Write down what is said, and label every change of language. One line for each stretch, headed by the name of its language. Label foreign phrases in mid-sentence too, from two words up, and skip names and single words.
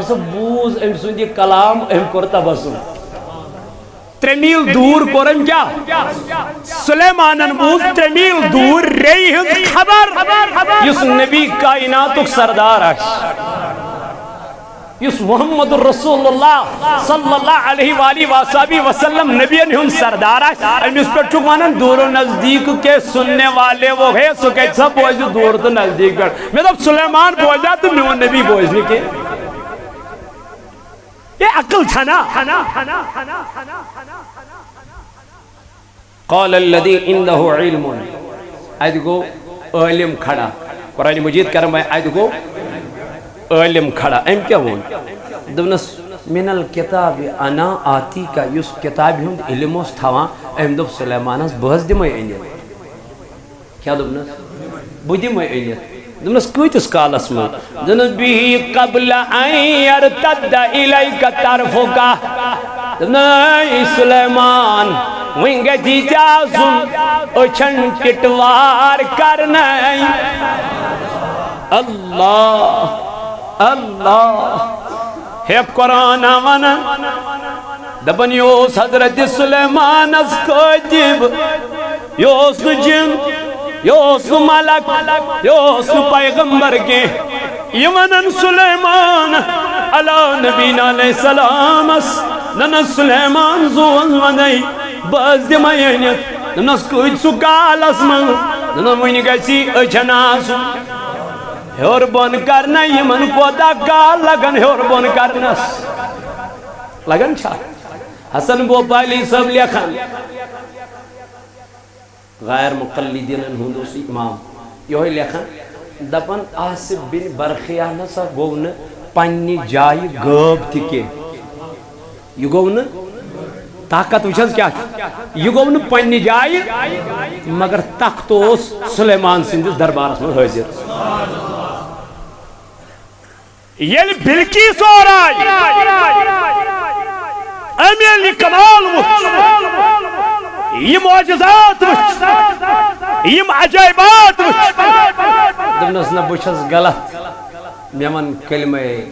Kashmiri: ہسا بوٗز أمۍ سُنٛد یہِ کلام أمۍ کوٚر تبسم 3 میٖل دوٗر کوٚر أمۍ کیٛاہ سلیمانن بوٗز 3 میٖل دوٗر ریٚیہِ ہٕنٛز خبر یُس نبی کائناتُک سردار آسہِ یُس
Arabic: محمد رسول اللہ صلی اللہ علیہ وآلہ وآلہ وسلم
Kashmiri: نبیین ہن سردار آسہِ أمِس پٮ۪ٹھ چھُکھ ونان
Urdu: دور و نزدیک کے سننے والے وہ ہے
Kashmiri: سُہ کتہِ سا بوزِ دوٗر تہٕ نزدیک پٮ۪ٹھ مےٚ دوٚپ سلیمان بوزیا تہٕ میون نبی بوزِ نہٕ کینٛہہ یہ عقل چھنا
Arabic: قال الذي عنده علم
Kashmiri: اتہِ گوٚو عٲلم کھڑا قرآن مجید کران بیان اتہِ گوٚو عالم کھڑا أمۍ کیا وون دوٚپنس
Arabic: من الکتاب انا آتی کا
Kashmiri: یُس کتابہِ ہُنٛد علم اوس تھاوان أمۍ دوٚپ سلیمانس بہٕ حظ دِمے أنِتھ کیٛاہ دوٚپنس بہٕ دِمے أنِتھ دوٚپنس کۭتِس کالس منٛز دوٚپنس بِہی
Arabic: قبل ان یرتد الیک طرفک
Kashmiri: دوٚپنس سلیمان وۄنۍ گژھی ژےٚ آسُن أچھن ٹِٹوار کرنَے اللہ اللہ ہے قرآن ونان دپن یہ اوس حضرت سلیمانس کاتب یہ اوس نہٕ جن یہ اوس نہٕ ملک یہ اوس نہٕ پیغمبر کینٛہہ یہ ونان سلیمان
Arabic: علیٰ نبینا علیہ
Kashmiri: السلامس نہ سلیمان زون ونے بہٕ حظ دِمے أنِتھ دوٚپنس کۭتِسو کالس منٛز دوٚپنس وُنہِ گژھی أچھن آسُن ہیور بون کرنا یمن کوتا کال لگن ہیور بون کرنس لگن چھا حسن بوپالی صاحب لیکھان غیر مقلدین ہند اس امام یہ لیکھان دپن آصف بن برخیہ نسا گو نہ پننی جائے غٲب تہِ کینٛہہ یہ گو نہ طاقت وچھس کیا یہ گو نہ پننی جائے مگر تخت اوس سلیمان سندس دربارس من حاضر یل بلکیس اور آئی امیل یہ کمال وچ یہ معجزات وچ یہ عجائبات وچ دمنس نہ بچھس غلط میمن کلمہ